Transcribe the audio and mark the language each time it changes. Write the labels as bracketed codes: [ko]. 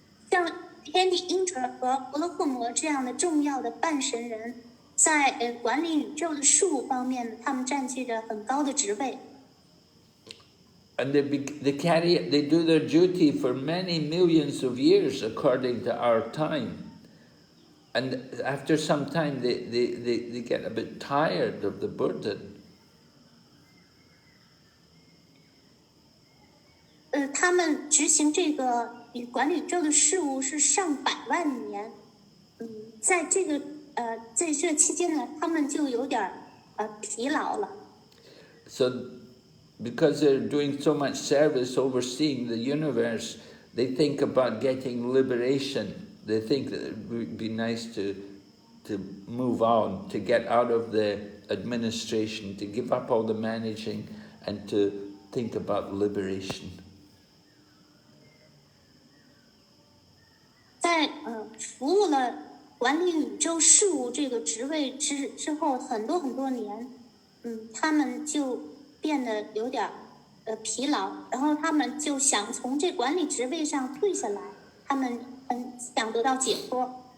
[zh] 像天帝 Indra 和婆罗诃摩这样的重要的半神人，在管理宇宙的事物方面，他们占据着很高的职位。 [en] And they do their duty for many millions of years according to our time. And after some time, they get a bit tired of the burden. [zh] 他们执行这个管理宇宙的事物是上百万年。在这期间呢，他们就有点疲劳了。 [en] So, because they're doing so much service overseeing the universe, they think about getting liberation. They think that it would be nice to move on, to get out of the administration, to give up all the managing, and to think about liberation. [zh] 在服务了管理宇宙事务这个职位之后很多年，他们就变得有点疲劳，然后他们就想从这管理职位上退下来，他们想得到解脱。